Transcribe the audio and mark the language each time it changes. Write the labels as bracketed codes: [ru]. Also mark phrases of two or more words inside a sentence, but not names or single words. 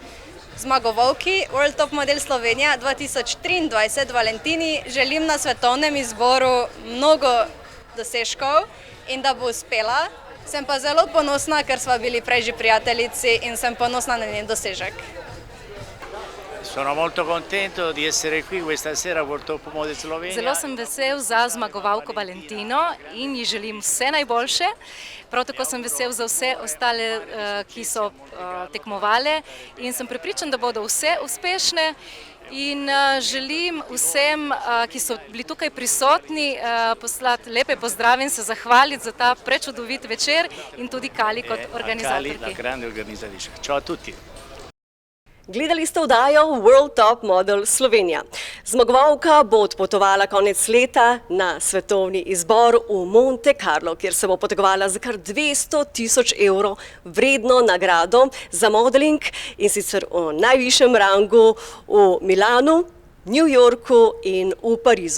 [sl] Zmagovalki World Top Model Slovenija 2023 Valentini želim na svetovnem izboru mnogo dosežkov in da bo uspela. Sem pa zelo ponosna, ker sva bili prej že prijateljici in sem ponosna na njen dosežek. [it] Sono molto contento di essere qui questa sera a World Top Model Slovenija. [sl] Zelo sem vesel za zmagovalko Valentino in ji želim vse najboljše. Prav tako sem vesel za vse ostale, ki so tekmovale in sem prepričan, da bodo vse uspešne. In želim vsem, ki so bili tukaj prisotni, poslati lepe pozdrave in se zahvaliti za ta prečudovit večer in tudi Kali kot organizatorki. [it] Kali, la grande organizatrice. Ciao a tutti. [sl] Gledali ste oddajo World Top Model Slovenija. Zmagovalka bo odpotovala konec leta na svetovni izbor v Monte Carlo, kjer se bo potegovala za kar 200.000 evrov vredno nagrado za modeling in sicer v najvišjem rangu v Milanu, New Yorku in v Parizu.